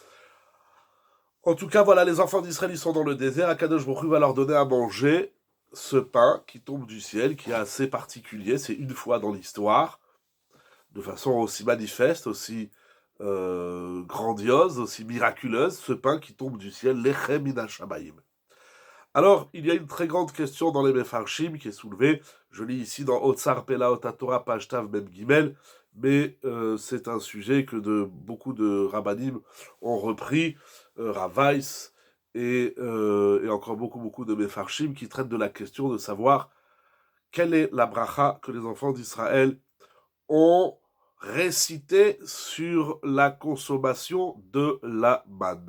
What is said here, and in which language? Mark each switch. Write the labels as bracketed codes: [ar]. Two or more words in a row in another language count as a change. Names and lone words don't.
[fr] En tout cas, voilà, les enfants d'Israël, ils sont dans le désert. Akadosh Baruch Hu va leur donner à manger ce pain qui tombe du ciel, qui est assez particulier. C'est une fois dans l'histoire, de façon aussi manifeste, aussi grandiose, aussi miraculeuse, ce pain qui tombe du ciel, [he] לחם מן השמים. [fr] Alors, il y a une très grande question dans les Mefarshim qui est soulevée. Je lis ici dans Otsar Pela Otatora, page Tav Mem Gimel, mais c'est un sujet que beaucoup de rabbanim ont repris, Ravais et encore beaucoup de Mefarshim qui traitent de la question de savoir quelle est la bracha que les enfants d'Israël ont récité sur la consommation de la manne.